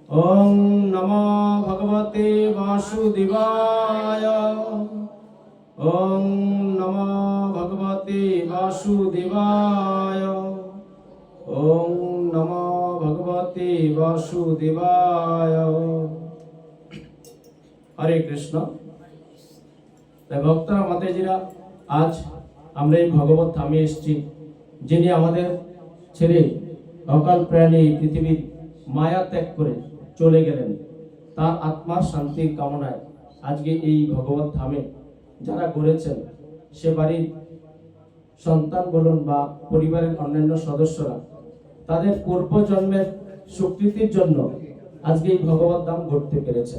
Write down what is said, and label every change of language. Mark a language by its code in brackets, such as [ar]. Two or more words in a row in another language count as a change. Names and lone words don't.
[sa] ओम नमो भगवते वासुदेवाय। ओम नमो भगवते वासुदेवाय। ओम नमो भगवते वासुदेवाय। हरे कृष्ण। [bn] তাই ভক্তরা মাতাজিরা, আজ আমরা এই ভগবত ধামে এসেছি, যিনি আমাদের ছেড়ে অকাল প্রাণে এই পৃথিবীর মায়া ত্যাগ করে চলে গেলেন। তার আত্মার শান্তির কামনায় আজকে এই ভগবত ধামে যারা করেছেন, সে বাড়ির সন্তান বলুন বা পরিবারের অন্যান্য সদস্যরা, তাদের পূর্বজন্মের স্বীকৃতির জন্য আজকে এই ভগবত ধাম গড়তে পেরেছেন।